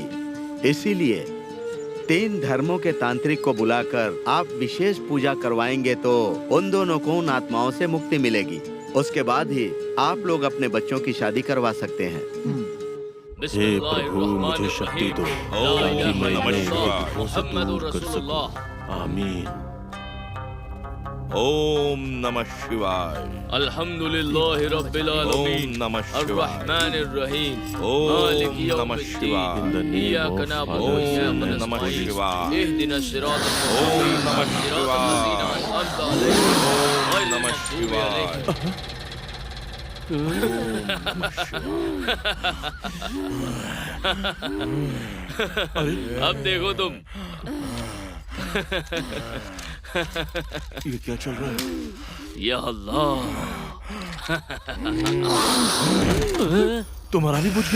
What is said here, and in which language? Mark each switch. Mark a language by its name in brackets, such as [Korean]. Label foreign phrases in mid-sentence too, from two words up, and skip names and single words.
[Hindi] इसीलिए 3 धर्मों के तांत्रिक को बुलाकर आप विशेष पूजा करवाएंगे तो उन दोनों को उन आत्माओं से मुक्ति मिलेगी। उसके बाद ही आप लोग अपने बच्चों की शादी करवा सकते हैं। हे प्रभु, मुझे शक्ति दो ताकि मैं अपने दुखों से दूर कर सकूं। आमीन। [Sanskrit] ओम नमः शिवाय। [Arabic] الحمد لله رب العالمين. [Sanskrit] ओम नमः शिवाय। [Arabic] الرحمن الرحيم. [Sanskrit] ओम नमः शिवाय। [Arabic] إياك نعبد وإياك نستعين. اهدنا الصراط [Sanskrit] ओम नमः [Arabic] मुस्तकीम। [Sanskrit] ओम नमः शिवाय। [Hindi] अब देखो तुम। ये क्या चल रहा है? [Arabic] يا الله. [Hindi] तुम्हारा भी बुझ गया?